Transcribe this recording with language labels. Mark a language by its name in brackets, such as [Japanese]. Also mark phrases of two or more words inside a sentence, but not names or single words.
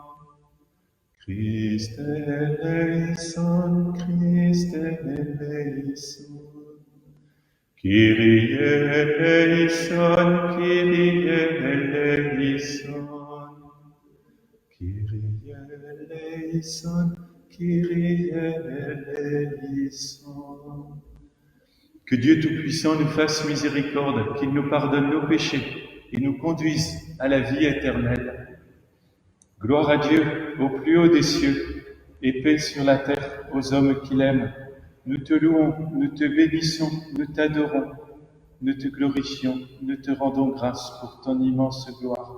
[Greek] Χριστέ ελέησον, Χριστέ ελέησον. Κύριε ελέησον, Κύριε ελέησον. Κύριε ελέησον, Κύριε ελέησον. [French] Que Dieu Tout-Puissant nous fasse miséricorde, qu'il nous pardonne nos péchés et nous conduise à la vie éternelle. Gloire à Dieu au plus haut des cieux et paix sur la terre aux hommes qu'il aime. Nous te louons, nous te bénissons, nous t'adorons, nous te glorifions, nous te rendons grâce pour ton immense gloire.